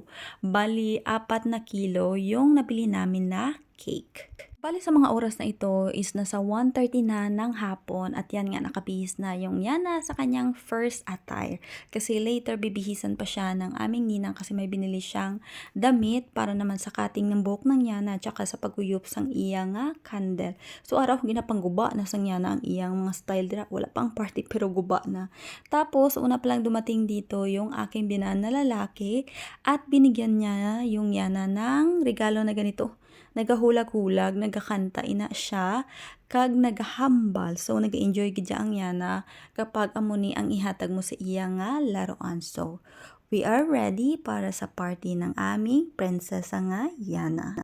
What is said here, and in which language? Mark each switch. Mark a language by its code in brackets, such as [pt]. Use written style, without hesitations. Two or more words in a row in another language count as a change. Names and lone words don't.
[tl] Bali 4 na kilo yung nabili namin na cake. Bali sa mga oras na ito is nasa 1:30 na ng hapon at yan nga nakabihis na yung Yana sa kanyang [en] first attire. [tl] Kasi later bibihisan pa siya ng aming ninang kasi may binili siyang damit para naman sa cutting ng buhok ng Yana tsaka sa [hil] paguyop sang iya nga [tl] candle. [hil] So araw ginapang guba na sang Yana ang iyang mga style dira. [tl] Wala pang party pero guba na. Tapos una pa lang dumating dito yung aking binan na lalaki at binigyan niya yung Yana ng regalo na ganito. [hil] Nagahulag-hulag, nagakanta ina siya, kag nagahambal. So, nag-enjoy gid ang Yana kapag amo ni ang ihatag mo sa iya nga laruan. [tl] So, [en] we are ready [tl] para sa party ng aming prinsesa nga Yana.